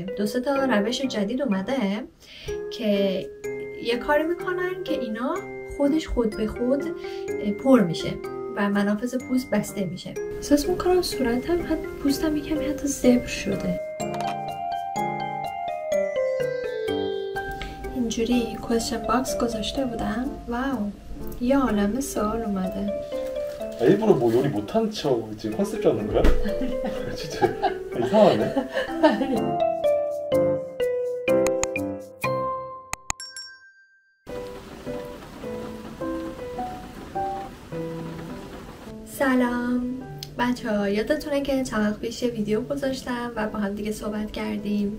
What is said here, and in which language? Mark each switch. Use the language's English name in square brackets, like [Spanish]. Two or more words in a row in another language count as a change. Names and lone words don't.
[Persian] 2-3 تا روش جدید اومده که یه کاری میکنن که اینا خود به خود پر میشه و منافذ پوست بسته میشه. احساس میکنم صورتم پوستم یکمی حتی زبر شده. اینجوری [English] question box [Persian] گذاشته بودم. واو، یه عالمه سوال اومده. [Korean] 일부러 뭐 요리 못한 척 지금 컨셉 잡는 거야? 진짜 이상하네. [Persian] سلام بچه‌ها، یادتونه که چند وقت پیش ویدیو گذاشتم و با هم دیگه صحبت کردیم.